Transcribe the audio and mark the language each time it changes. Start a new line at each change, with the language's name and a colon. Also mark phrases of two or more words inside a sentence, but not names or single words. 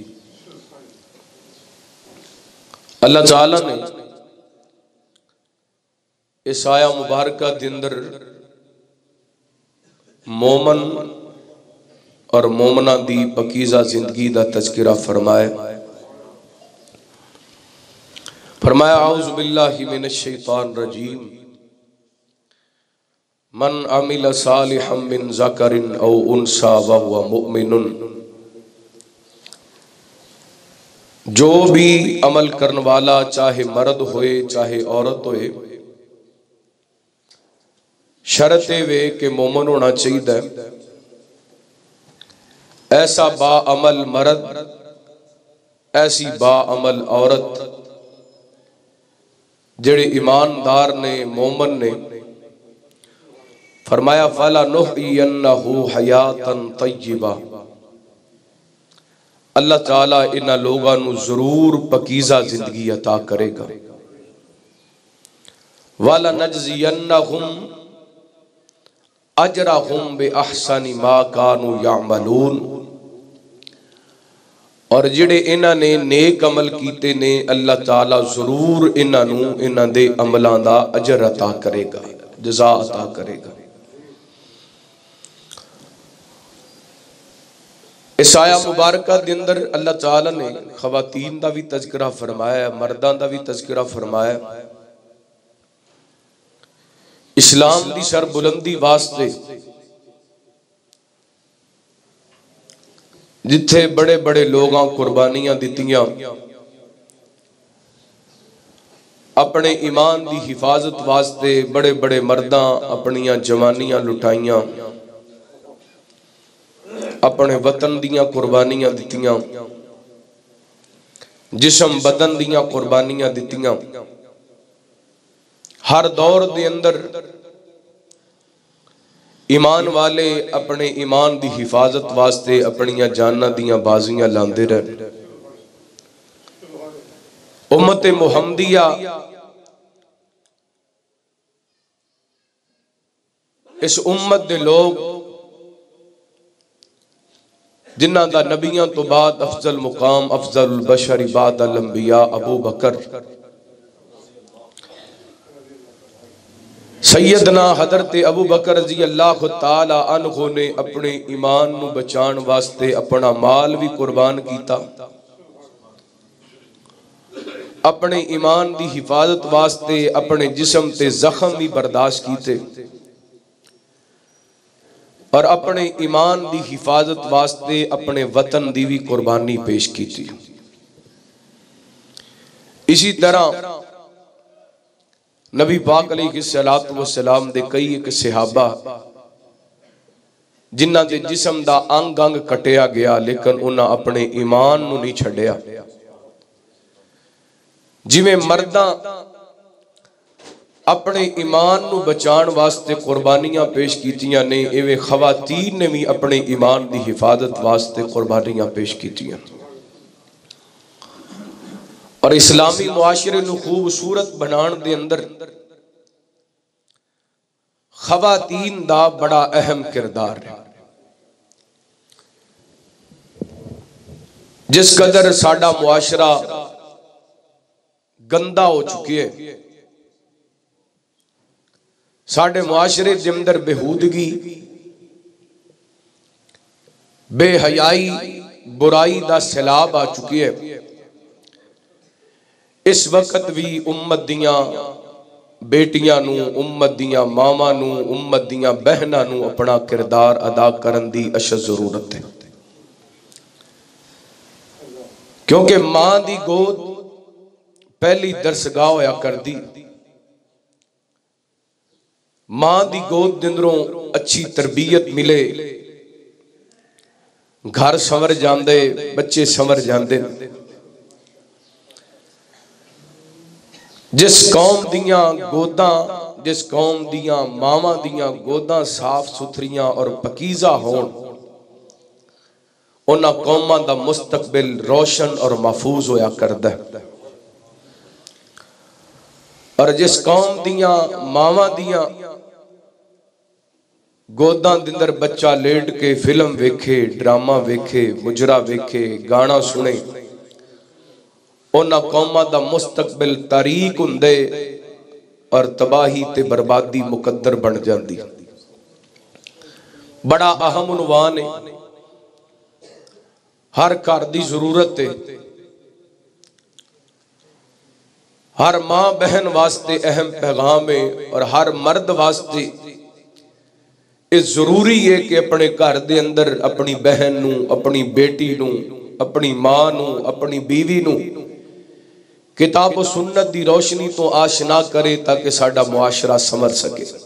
Punjabi: اللہ تعالیٰ نے اس آیا مبارکہ دے اندر مومن اور مومنہ دی پاکیزہ زندگی دا تذکرہ فرمایا
Arabic: اعوذ باللہ من الشیطان الرجیم من عمل صالحا من ذکر او انثی وهو مؤمن،
Punjabi: جو بھی عمل کرن والا چاہے مرد ہوئے چاہے عورت ہوئے، شرط وے کہ مومن ہونا چاہیے، ایسا با عمل مرد ایسی با عمل عورت جڑے ایماندار نے مومن نے، فرمایا
Arabic: فَلَنُحْيِيَنَّهُ حَيَاةً طَيِّبَةً،
Punjabi: اللہ تعالیٰ انہاں لوگاں نو ضرور پاکیزہ زندگی عطا کرے گا۔
Arabic: وَلَنَجْزِيَنَّهُمْ أَجْرَهُمْ بِأَحْسَنِ مَا كَانُوا يَعْمَلُونَ،
Punjabi: اور جڑے انہاں نے نیک عمل کیتے نے اللہ تعالیٰ ضرور انہاں نو انہاں دے عملاں دا اجر عطا کرے گا، جزا عطا کرے گا۔ اس آیا مبارکہ دے اندر اللہ تعالیٰ نے خواتین دا بھی تذکرہ فرمایا، مردان دا بھی تذکرہ فرمایا، اسلام دی سر بلندی واسطے جتھے بڑے بڑے لوگاں قربانیاں دیتیاں، اپنے ایمان دی حفاظت واسطے بڑے بڑے مرداں اپنیاں جوانیاں لٹائیاں، اپنے وطن دیاں قربانیاں دیتیاں، جسم بدن دیاں قربانیاں دیتیاں۔ ہر دور دے اندر ایمان والے اپنے ایمان دی حفاظت واسطے اپنیاں جاناں دیاں بازیاں لاندے رہے۔ امت محمدیہ اس امت دے لوگ جنہ دا نبیاں تو بعد افضل مقام
Arabic: افضل البشر بعد الانبیاء
Punjabi: ابو بکر سیدنا حضرت ابو بکر
Arabic: رضی اللہ تعالی عنہ
Punjabi: نے اپنے ایمان نو بچان واسطے اپنا مال بھی قربان کیتا، اپنے ایمان دی حفاظت واسطے اپنے جسم تے زخم بھی برداشت کیتے، اور اپنے ایمان دی حفاظت واسطے اپنے وطن دی بھی قربانی پیش کی تھی۔ اسی طرح نبی پاک
Arabic: علیہ السلام
Punjabi: دے کئی ایک صحابہ جنہ دے جسم دا انگ انگ کٹیا گیا لیکن انہاں اپنے ایمان نو نہیں چھڑیا۔ جی میں مرداں اپنے ایمان نو بچان واسطے قربانیاں پیش کیتیاں نے، ایویں خواتین نے بھی اپنے ایمان دی حفاظت واسطے قربانیاں پیش کیتیاں، اور اسلامی معاشرے نو خوبصورت بنان دے اندر خواتین دا بڑا اہم کردار ہے۔ جس قدر ساڈا معاشرہ گندا ہو چکی ہے، ساڈے معاشرے دے اندر بےہودگی، بے حیائی، برائی دا سیلاب آ چکی ہے، اس وقت بھی امت دیاں بیٹیاں نو، امت دیاں ماما نو، امت دیاں بہناں نو اپنا کردار ادا کرن دی اشد ضرورت ہے، کیونکہ ماں دی گود پہلی درسگاہ ہویا کر دی، ماں دی گود دندروں اچھی تربیت ملے، گھر سنور جاندے، بچے سنور جاندے۔ جس قوم دیاں گوداں جس قوم دیاں ماواں دیاں گوداں صاف ستھریاں اور پکیزہ ہون انہاں قوماں دا مستقبل روشن اور محفوظ ہویا کردہ ہے۔ اور جس قوم دیاں ماواں دیاں گوداں دندر بچہ لیٹ کے فلم ویکھے، ڈرامہ ویکھے، مجرا ویکھے، گانا سنے، انہاں قوماں دا مستقبل تاریک ہندے اور تباہی تے بربادی مقدر بن جاندی۔ بڑا اہم عنوان ہے، ہر گھر دی ضرورت ہے، ہر ماں بہن واسطے اہم پیغام ہے، اور ہر مرد واسطے اس ضروری ہے کہ اپنے گھر دے اندر اپنی بہن نو، اپنی بیٹی نو، اپنی ماں نو، اپنی بیوی نو کتاب و سنت دی روشنی تو آشنا کرے تاکہ ساڈا معاشرہ سمر سکے۔